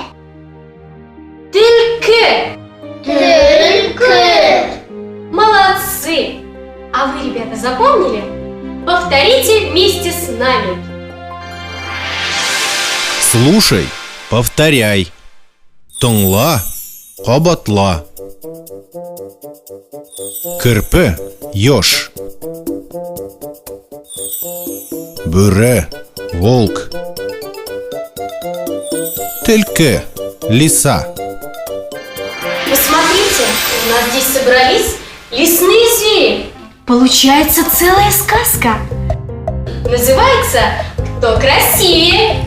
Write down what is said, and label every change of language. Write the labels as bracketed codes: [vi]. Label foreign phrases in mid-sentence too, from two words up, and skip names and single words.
[ru] тыркы. Тыркы. Молодцы! А вы, ребята, запомнили? Повторите вместе с нами. Слушай, повторяй. [tt] Тыңла, кабатла. Кірпі, еж. Бүре, [ru] волк. [tt] Түлкі, лиса. [ru] Посмотрите, у нас здесь собрались лесные звери. Получается целая сказка. Называется «Кто красивее?».